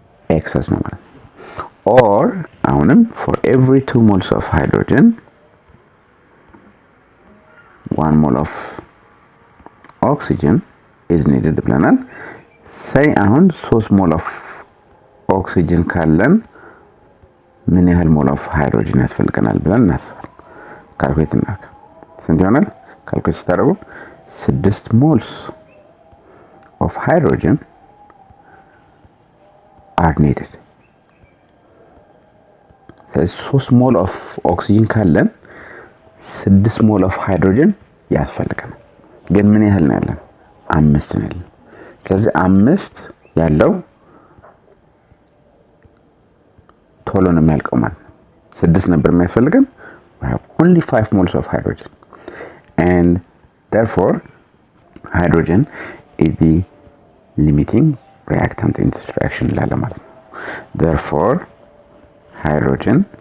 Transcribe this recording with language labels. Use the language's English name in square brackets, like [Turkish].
[Amharic] ኤክሰስ ነው ማለት ነው። or አሁንም for every 2 moles of hydrogen 1 mole of oxygen is needed ብለናል። say አሁን 3 ሞል ኦፍ ኦክሲጅን ካለን ምን ያህል ሞል ኦፍ ሃይድሮጅን ያስፈልገናል ብለን እናስባለን። ካልኩሌት እናድርግ። ስንት ይሆናል? [English] ካልኩሌት ስታደርጉ 6 moles of hydrogen are needed. [Amharic] 3 ሞል ኦፍ ኦክሲጅን ካለን 6 ሞል ኦፍ ሃይድሮጅን ያስፈልገናል። ግን ምን ያህል ነው ያለን? [English] 5 ነው ያለን። ስለዚህ 5 ያለው ቶሎ ነው የሚያልቀው ማለት ነው። 6 ነበር የሚያስፈልገን we have only 5 moles of hydrogen and therefore hydrogen is the limiting reactant in this reaction ላለ ማለት ነው። therefore hydrogen